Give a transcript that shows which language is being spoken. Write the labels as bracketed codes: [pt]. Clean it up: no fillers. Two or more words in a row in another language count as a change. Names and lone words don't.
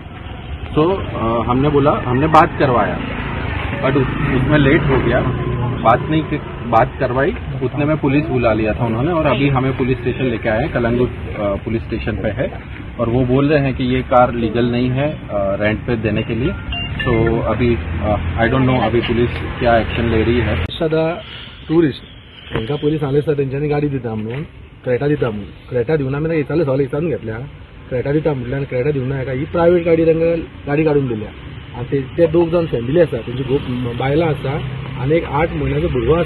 [hi] तो हमने बोला, हमने बात करवाया, बट उसमें लेट हो गया, बात करवाई, उतने में पुलिस बुला लिया था उन्होंने और अभी हमें [en] police station [hi] लेके आए हैं, कलंगुट [en] police station [hi] पे है। और वो बोल रहे हैं कि ये कार लीगल नहीं है रेंट पे देने के लिए। सो अभी [en] I don't know [hi] अभी पुलिस क्या एक्शन ले रही है। [kok] सदा टुरिस्ट तांकां पयलीं सांगलें आसता तेंच्यांनी गाडी दिता म्हणून, क्रेटा दिता म्हणून। क्रेटा दिवना मागीर विचारलें, सगळें विचारून घेतल्या, क्रेटा दिता म्हटल्यार क्रेटा दिवना हेका, ही प्रायवेट गाडी तांकां गाडी काडून दिल्या। आनी ते 2 जाण फॅमिली आसा, तेंची खूब बायलां आसा आनी एक 8 म्हयन्याचो भुरगो आसा।